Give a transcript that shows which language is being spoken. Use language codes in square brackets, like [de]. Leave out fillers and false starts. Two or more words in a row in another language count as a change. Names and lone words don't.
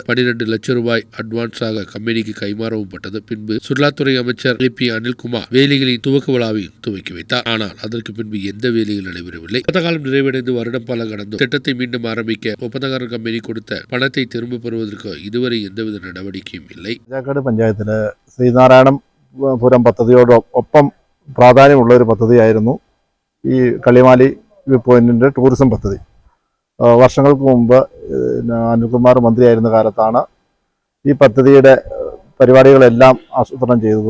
[ta] 12 லட்சம் ரூபாய் அட்வான்ஸாக கம்பெனிக்கு கைமாறவும் பட்டது. பின்பு சுற்றுலாத்துறை அமைச்சர் அனில்குமார் வேலைகளின் துவக்க விழாவையும் துவக்கி வைத்தார். ஆனால் அதற்கு பின்பு எந்த வேலைகள் நடைபெறவில்லை. ஒப்பந்த காலம் நிறைவடைந்து வருடம் பல கடந்தும் திட்டத்தை மீண்டும் ஆரம்பிக்க ஒப்பந்தக்காரர் கம்பெனி கொடுத்த பணத்தை திரும்ப பெறுவதற்கு இதுவரை [ml] എന്തവിധ നടപടിയും ഇല്ല. രാജാക്കാട് പഞ്ചായത്തിലെ ശ്രീനാരായണപുരം പദ്ധതിയോടൊപ്പം പ്രാധാന്യമുള്ള ഒരു പദ്ധതിയായിരുന്നു ഈ കള്ളിമാലി വ്യൂ പോയിന്റിന്റെ ടൂറിസം പദ്ധതി. വർഷങ്ങൾക്ക് മുമ്പ് അനിൽകുമാർ മന്ത്രിയായിരുന്ന കാലത്താണ് ഈ പദ്ധതിയുടെ പരിപാടികളെല്ലാം ആസൂത്രണം ചെയ്തത്.